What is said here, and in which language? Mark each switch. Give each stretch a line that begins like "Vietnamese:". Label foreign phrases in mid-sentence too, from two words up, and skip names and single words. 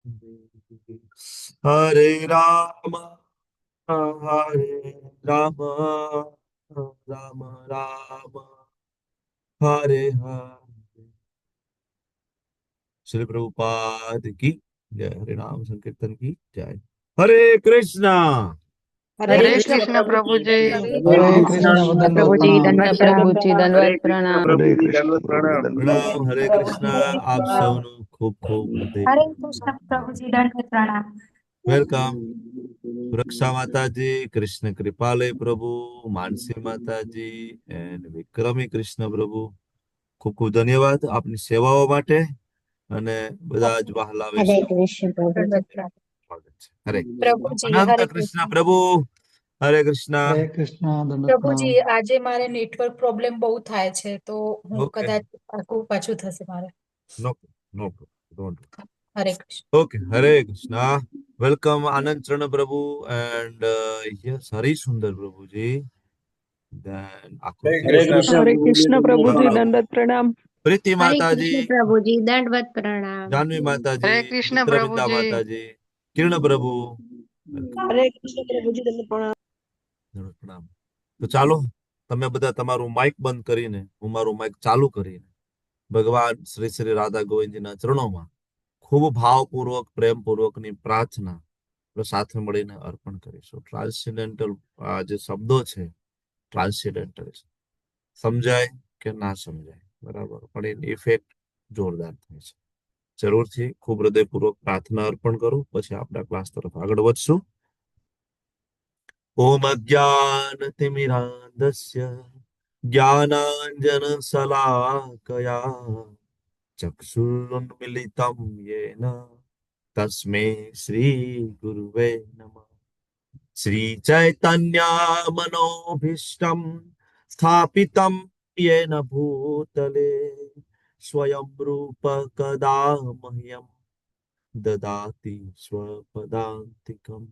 Sanskrit: हरे राम हरे राम राम राम हरे हरे.
Hindi: श्री प्रभुपाद की जय. हरे नाम संकीर्तन की जय. हरे कृष्णा. हरे हरे कृष्ण कृष्ण प्रभु जी। प्रभु जी। हरे हरे कृष्ण कृष्ण दंडवत प्रभु जी प्रणाम। दंडवत प्रणाम। प्रभु जी हरे दंडवत कृष्ण प्रणाम। प्रभु हरे जी कृष्ण दंडवत प्रभु जी प्रणाम। दंडवत प्रणाम. हरे कृष्णा. आप
Gujarati: સૌનું ખૂબ ખૂબ હૃદય.
Hindi: हरे कृष्ण प्रभु जी दंडवत प्रणाम।
Gujarati: વેલકમ. સુરક્ષા માતાજી, કૃષ્ણ કૃપાલય પ્રભુ, માનસી માતાજી એન્ડ વિક્રમી કૃષ્ણ પ્રભુ, ખૂબ ખૂબ ધન્યવાદ આપની સેવાઓ માટે અને બધા જ વહાલા
Hindi: हरे
Gujarati: વૈષ્ણવ
Hindi: कृष्ण प्रभु जी।
Gujarati: સ્વાગત છે. હરે
Hindi: प्रभु जी
Gujarati: અનંત
Hindi: हरे
Gujarati: કૃષ્ણ
Hindi: कृष्ण।
Gujarati: પ્રભુ. હરે કૃષ્ણ.
Hindi: हरे कृष्ण दंडवत प्रभु जी प्रणाम।
Gujarati: આજ મારે
English: network problem
Gujarati: બહુત થાય છે તો હું ઓકે. કદાચ આખું પાછું થશે મારે।
English: no no don't.
Hindi: हरे कृष्ण।
Gujarati: ઓકે. હરે કૃષ્ણ. વેલકમ આનંદ ચરણ પ્રભુ એન્ડ યસ હરી સુંદર પ્રભુજી. Then
Hindi: हरे આકૃતિ कृष्ण हरे प्रभु जी कृष्ण प्रभु जी दंडवत दंडवत प्रणाम। प्रीति हरे माताजी, कृष्ण प्रभु जी दंडवत प्रणाम। जानवी माताजी, हरे कृष्ण प्रभु चित्रविंदा जी। माताजी, किरण प्रभु. हरे कृष्ण प्रभु जी दंडवत प्रणाम।
Gujarati: પ્રણામ. તો ચાલો તમે બધા તમારું માઇક બંધ કરીને હું મારું માઇક ચાલુ કરીને ભગવાન શ્રી શ્રી રાધા ગોવિંદજીના ચરણોમાં ખૂબ ભાવપૂર્વક પ્રેમપૂર્વકની પ્રાર્થના સાથે મળીને અર્પણ કરીશું. ટ્રાન્સેન્ડેન્ટલ જે શબ્દો છે ટ્રાન્સેન્ડેન્ટલ સમજાય કે ના સમજાય બરાબર પણ એની ઇફેક્ટ જોરદાર થાય છે. જરૂરથી ખૂબ હૃદયપૂર્વક પ્રાર્થના અર્પણ કરો પછી આપણા ક્લાસ તરફ આગળ વધશું.
Sanskrit: ओम अज्ञानतिमिरान्धस्य ज्ञानाञ्जनशलाकया चक्षुरुन्मीलितं येन तस्मै श्रीगुरुवे नमः. श्रीचैतन्यमनोभीष्टं स्थापितं येन भूतले स्वयं रूप कदा मह्यं ददाति स्वपदान्तिकम्.